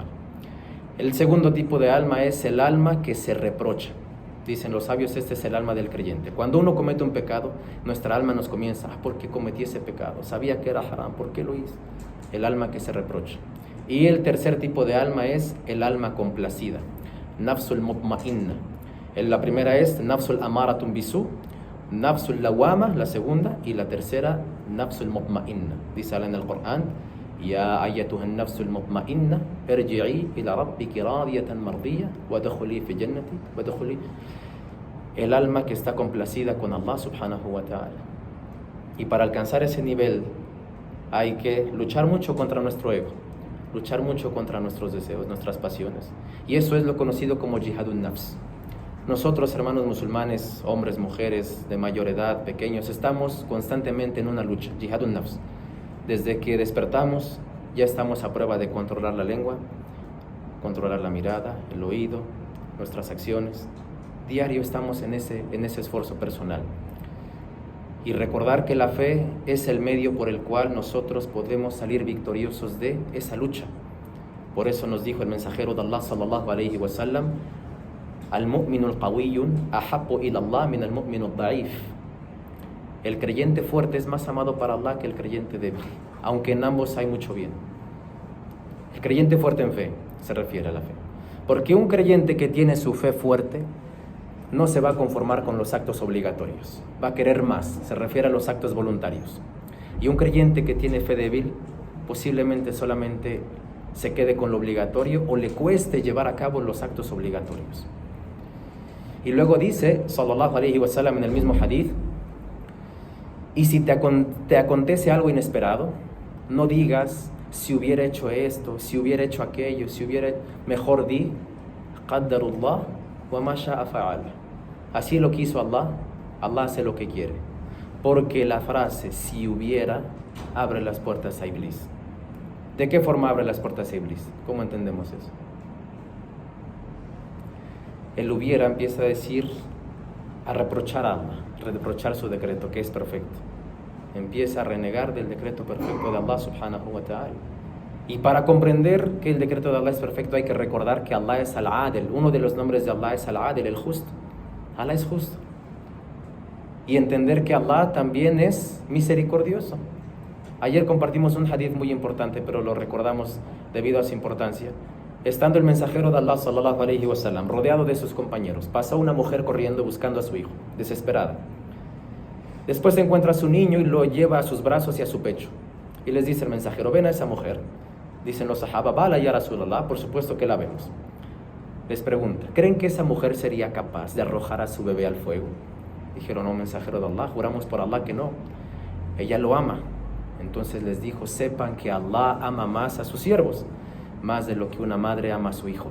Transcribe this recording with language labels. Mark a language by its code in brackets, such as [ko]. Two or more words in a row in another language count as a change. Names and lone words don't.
[es] El segundo tipo de alma es el alma que se reprocha. Dicen los sabios, este es el alma del creyente. Cuando uno comete un pecado, nuestra alma nos comienza, ¿por qué cometí ese pecado? Sabía que era haram, ¿por qué lo hice? El alma que se reprocha. Y el tercer tipo de alma es el alma complacida, [ar] النفس المطمئنة. [es] La primera es [ar] النفس أمارة بالسوء النفس اللوامة, [es] la segunda, y la tercera, [ar] النفس المطمئنة. [es] Dice Allah en el Corán, [ar] يا أيتها النفس المطمئنة ارجعي إلى ربك راضية مرضية وادخلي في جنتي وادخلي. [es] El alma que está complacida con Allah [ar] سبحانه وتعالى. [es] Y para alcanzar ese nivel hay que luchar mucho contra nuestro ego, luchar mucho contra nuestros deseos, nuestras pasiones. Y eso es lo conocido como [ar] جهاد النفس. [es] Nosotros, hermanos musulmanes, hombres, mujeres, de mayor edad, pequeños, estamos constantemente en una lucha, [ar] جهاد النفس. [es] Desde que despertamos ya estamos a prueba de controlar la lengua, controlar la mirada, el oído, nuestras acciones. Diario estamos en ese esfuerzo personal. Y recordar que la fe es el medio por el cual nosotros podemos salir victoriosos de esa lucha. Por eso nos dijo el mensajero de Allah [ar] صلى الله عليه وسلم المؤمن القوي أحب إلى الله من المؤمن الضعيف. [es] El creyente fuerte es más amado para Allah que el creyente débil, aunque en ambos hay mucho bien. El creyente fuerte en fe se refiere a la fe. Porque un creyente que tiene su fe fuerte no se va a conformar con los actos obligatorios, va a querer más, se refiere a los actos voluntarios. Y un creyente que tiene fe débil posiblemente solamente se quede con lo obligatorio o le cueste llevar a cabo los actos obligatorios. Y luego dice, [ar] صلى الله عليه وسلم, [es] en el mismo hadith, y si te acontece algo inesperado, no digas, si hubiera hecho esto, si hubiera hecho aquello, si hubiera... Mejor di, [ar] قدر الله وما شاء فعل. [es] Así lo quiso Allah, Allah hace lo que quiere. Porque la frase, si hubiera, abre las puertas a Iblis. ¿De qué forma abre las puertas a Iblis? ¿Cómo entendemos eso? El hubiera empieza a decir, a reprochar a Allah, reprochar su decreto, que es perfecto. Empieza a renegar del decreto perfecto de Allah [ar] سبحانه وتعالى. [es] Y para comprender que el decreto de Allah es perfecto hay que recordar que Allah es Al-Adil. Uno de los nombres de Allah es Al-Adil, el justo. Allah es justo. Y entender que Allah también es misericordioso. Ayer compartimos un hadith muy importante, pero lo recordamos debido a su importancia. Estando el mensajero de Allah [ar] صلى الله عليه وسلم [es] rodeado de sus compañeros, pasa una mujer corriendo buscando a su hijo, desesperada. Después encuentra a su niño y lo lleva a sus brazos y a su pecho. Y les dice el mensajero, ven a esa mujer. Dicen los sahaba, [ar] بلى يا رسول الله, [es] por supuesto que la vemos. Les pregunta, ¿creen que esa mujer sería capaz de arrojar a su bebé al fuego? Dijeron, no, mensajero de Allah, juramos por Allah que no. Ella lo ama. Entonces les dijo, sepan que Allah ama más a sus siervos, más de lo que una madre ama a su hijo.